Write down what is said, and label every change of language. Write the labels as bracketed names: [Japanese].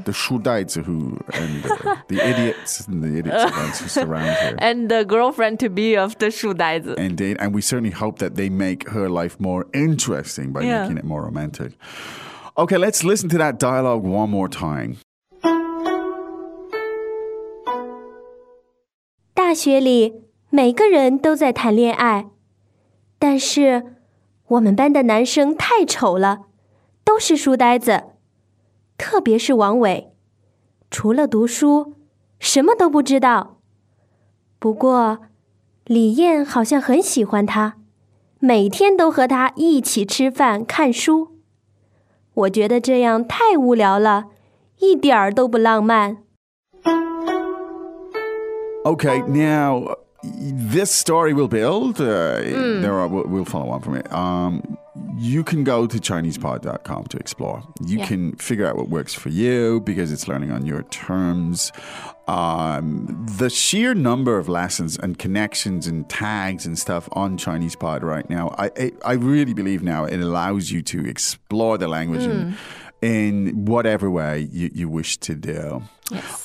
[English] The shudaizi who, and the idiots who surround her. And the girlfriend-to-be of the shudaizi. Indeed. And we certainly hope that they make her life more interesting by making it more romantic. Okay, let's listen to that dialogue one more time. [Chinese] 大学里每个人都在谈恋爱，但是我们班的男生太丑了，都是书呆子，特别是王伟，除了读书什么都不知道。不过李燕好像很喜欢他，每天都和他一起吃饭看书。我觉得这样太无聊了，一点儿都不浪漫。 [English] Okay, now, this story will build. We'll follow on from it. You can go to ChinesePod.com to explore. You can figure out what works for you because it's learning on your terms. The sheer number of lessons and connections and tags and stuff on ChinesePod right now, I really believe now it allows you to explore the language in whatever way you wish to do. Yes.